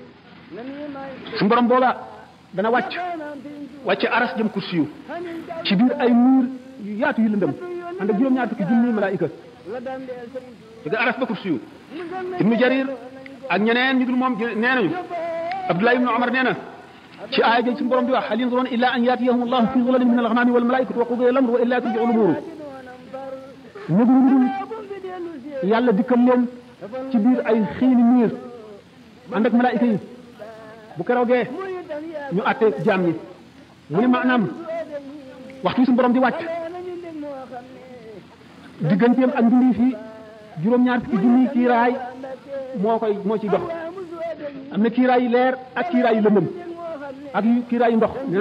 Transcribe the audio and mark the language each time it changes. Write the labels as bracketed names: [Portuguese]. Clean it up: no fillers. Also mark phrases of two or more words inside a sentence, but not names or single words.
[Wolof] suñu borom booba dana wàcce aras jëm kursi yu ci biir ay muur yu yaatu yu lëndëm ànd ak juróom-ñaar fukki junni malaayika jóge aras ba kursi yu ibnu jarir ak ñeneen ñu dul moom nee nañu abdullah ibnu omar nee na ci aaya jël suñu borom di wax [Arabic] هل ينظرون إلا أن يأتيهم الله في ظلل من الغمام والملائكة وقضي الأمر وإلى ترجع الأمور [Wolof] ñëgul yàlla dikkal leen ci biir ay xiini miir ànd ak malaayika yi bu keroogee ñu àtte jaam ñi mu ne maanaam waxtu suñu borom di wàcc digganteem ak mbindeef yi juróom-ñaar fukki junni kiiraay moo ciy dox am na kiiraay yu leer ak kiiraay yu lëndëm ak yu kiiraay yu ndox nee